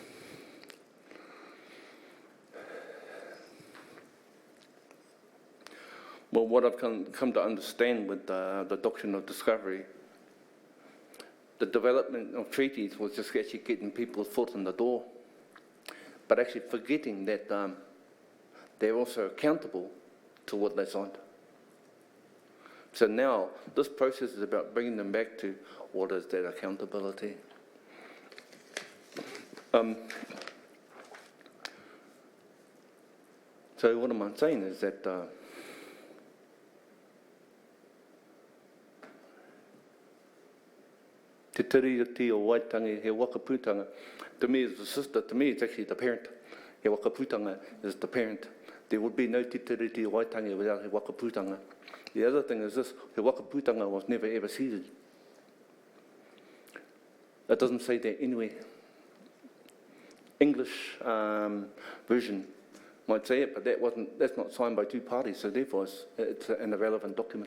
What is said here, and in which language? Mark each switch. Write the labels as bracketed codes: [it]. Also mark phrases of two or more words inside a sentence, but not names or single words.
[en] Well, what I've come to understand with the doctrine of discovery, the development of treaties was just actually getting people's foot in the door, but actually forgetting that they're also accountable to what they signed. So now, this process is about bringing them back to what is that accountability. So what am I saying is that Te tiriti o Waitangi, he wakaputanga, to me is the sister, to me it's actually the parent. He wakaputanga is the parent. There would be no te tiriti o Waitangi without he wakaputanga. The other thing is this, he wakaputanga was never ever ceded. That doesn't say that anywhere. English version might say it, but that's not signed by two parties, so therefore it's an irrelevant document.